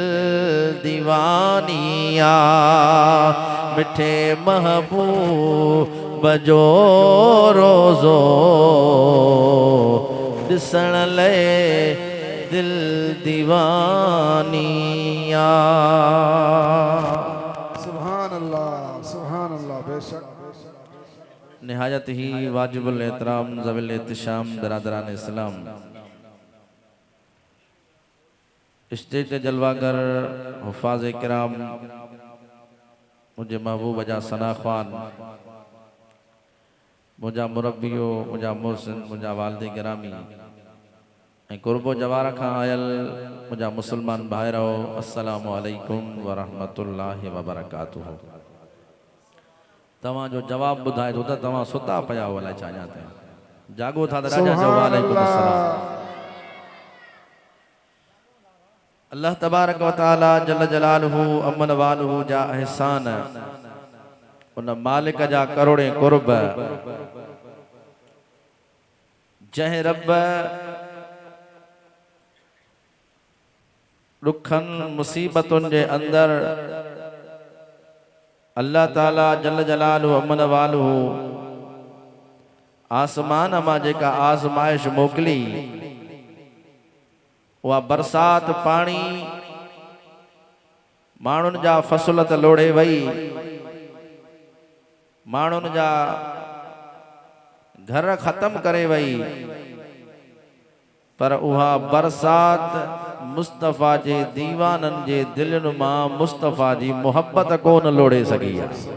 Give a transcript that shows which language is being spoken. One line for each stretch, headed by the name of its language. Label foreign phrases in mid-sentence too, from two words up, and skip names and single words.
Sindhi: दीवानिया मिठे महबूब जो रोज़ो दिसण ले दिल दीवानिया
Arabic: سبحان الله बेशक
Urdu: نہایت ہی واجب الاحترام ذوی الاحتشام برادران اسلام اسٹیج جلوہ گر حفاظ کرام
Sindhi: मुझे महबूब जा सना ख़ान मुझा मुरब्बियो मुझा मोहसिन मुझा वालिद गिरामी कुर्बो जवार खां आयल मुझा मुसलमान भाइरो
Arabic: السلام عليكم ورحمة الله وبركاته
Sindhi: तवां जो जवाब बुधाए तो तवां सुता पया हो अलाए छा ॼाते जागो था त राजा चओ
Arabic: وعليكم السلام الله تبارك وتعالى جل جلاله عم نواله
Sindhi: जा एहसान उन मालिक जा करोड़े कुर्ब जह रब दुखन मुसीबतुन जे अंदर
Arabic: الله تعالى جل جلاله عم نواله
Sindhi: आसमान मां जेका आज़माइश मोकली वह बरसात पानी माण्हुनि जा फसल त लोड़े वई माण्हुनि जा घर ख़त्म करे वई पर उहा बरसात मुस्तफ़ा जे दीवाननि जे दिलनि मां मुस्तफ़ा जी मोहब्बत कोन लोड़े सघी आहे